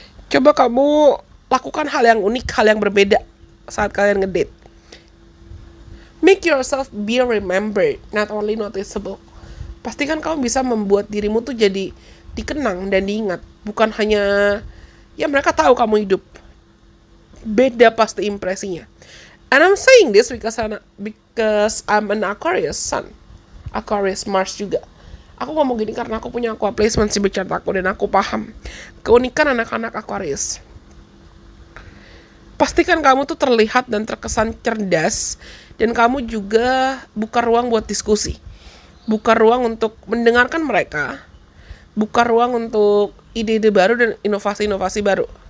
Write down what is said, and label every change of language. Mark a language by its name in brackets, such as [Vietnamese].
[Indonesian] Coba kamu lakukan hal yang unik, hal yang berbeda saat kalian ngedate. [English] Make yourself be remembered, not only noticeable. [Indonesian] Pastikan kamu bisa membuat dirimu tuh jadi dikenang dan diingat. Bukan hanya, ya mereka tahu kamu hidup. Beda pasti impresinya. [English] And I'm saying this because I'm an Aquarius Sun. [Indonesian] Aquarius Mars juga. Aku ngomong gini karena aku punya aqua placement di chart aku dan aku paham keunikan anak-anak Aquarius. Pastikan kamu tuh terlihat dan terkesan cerdas, dan kamu juga buka ruang buat diskusi. Buka ruang untuk mendengarkan mereka. Buka ruang untuk ide-ide baru dan inovasi-inovasi baru.